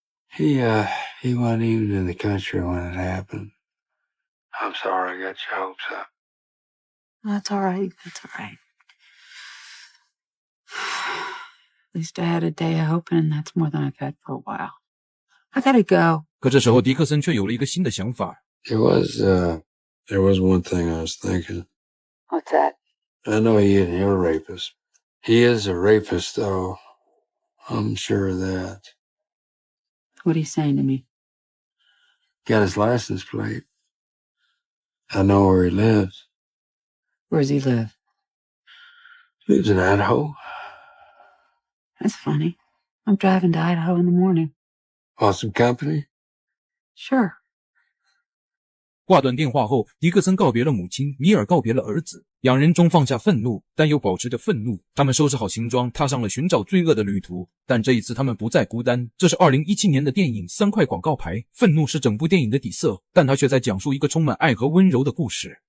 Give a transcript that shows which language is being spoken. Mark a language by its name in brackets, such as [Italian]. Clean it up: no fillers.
[English] He wasn't even in the country when it happened. I'm sorry I got your hopes up. That's all right. That's all right. At least I had a day of hoping, and that's more than I've had for a while. I gotta go. [Chinese] 可这时候，迪克森却有了一个新的想法。 [English] There was one thing I was thinking. What's that? I know he isn't your rapist. He is a rapist, though. I'm sure of that. What are you saying to me? Got his license plate. I know where he lives. Where does he live? Lives in Idaho. That's funny. I'm driving to Idaho in the morning. Want some company? Sure. [Chinese] 挂断电话后，迪克森告别了母亲，米尔告别了儿子，两人中放下愤怒，但又保持着愤怒。他们收拾好行装，踏上了寻找罪恶的旅途。但这一次他们不再孤单。这是2017年的电影《3块广告牌》，愤怒是整部电影的底色，但它却在讲述一个充满爱和温柔的故事。